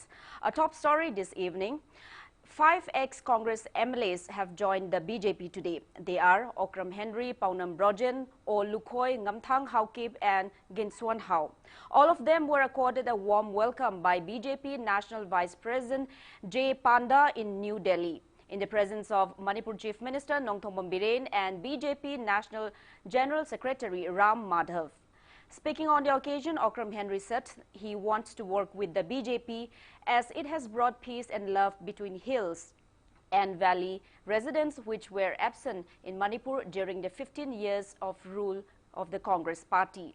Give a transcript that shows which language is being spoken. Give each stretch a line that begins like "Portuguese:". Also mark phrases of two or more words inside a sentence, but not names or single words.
English: A top story this evening. 5 ex-Congress MLAs have joined the BJP today. They are Okram Henry, Paunam Brojen, O Lukhoi, Ngamthang Haukip and Ginsuan Hao. All of them were accorded a warm welcome by BJP National Vice President J. Panda in New Delhi, in the presence of Manipur Chief Minister Nongthongpam Biren and BJP National General Secretary Ram Madhav. Speaking on the occasion, Okram Henry said he wants to work with the BJP as it has brought peace and love between hills and valley residents which were absent in Manipur during the 15 years of rule of the Congress party.